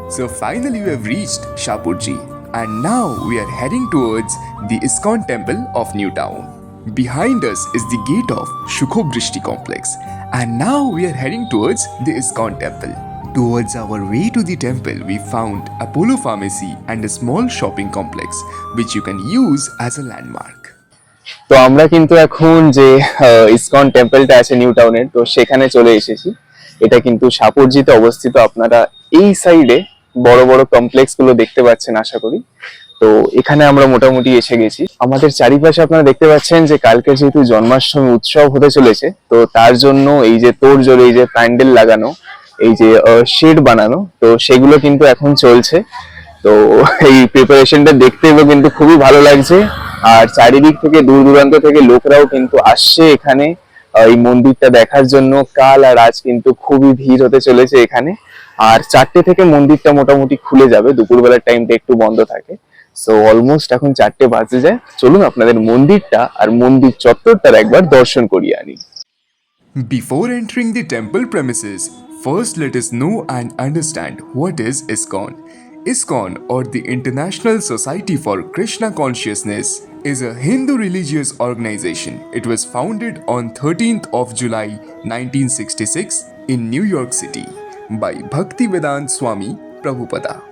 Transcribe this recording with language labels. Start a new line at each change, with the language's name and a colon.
English: So finally we have reached Shapurji, and now we are heading towards the ISKCON temple of New Town. Behind us is the gate of Shukhobrishti complex, and now we are heading towards the ISKCON temple. Towards our way to the temple, we found Apollo Pharmacy and a small shopping complex which you can use as a landmark.
Bangla: তো আমরা কিন্তু এখন যে ISKCON টেম্পলটা আছে new টাউনের, তো সেখানে চলে এসেছি। এটা কিন্তু সাপুরজিতে অবস্থিত। আপনারা এই সাইডে বড় বড় কমপ্লেক্স গুলো দেখতে পাচ্ছেন আশা করি। তো এখানে আমরা মোটামুটি এসে গেছি। আমাদের চারিপাশে আপনারা দেখতে পাচ্ছেন যে কালকে যেহেতু জন্মাষ্টমী উৎসব হতে চলেছে, তো তার জন্য এই যে তোড়জোড়, এই যে প্যান্ডেল লাগানো, এই যে শেড বানানো, তো সেগুলো কিন্তু এখন চলছে। তো এই প্রিপারেশনটা দেখতে কিন্তু খুবই ভালো লাগছে। আর চারিদিক থেকে দূর দূরান্ত থেকে লোকরাও কিন্তু আসছে এখানে এই মন্দিরটা দেখার জন্য। কাল আর আজ কিন্তু খুবই ভিড় হতে চলেছে এখানে। আর 4টে থেকে মন্দিরটা মোটামুটি খুলে যাবে, দুপুরবেলার টাইমটা একটু বন্ধ থাকে। সো অলমোস্ট এখন 4টে বাজে যায়। চলুন আপনাদের মন্দিরটা আর মন্দির চত্বরটার একবার দর্শন করিয়ে আনি।
English: Before entering the temple premises, first let us know and understand what is ISKCON. ISKCON, or the International Society for Krishna Consciousness, is a Hindu religious organization. It was founded on 13th of July 1966 in New York City by Bhaktivedanta Swami Prabhupada.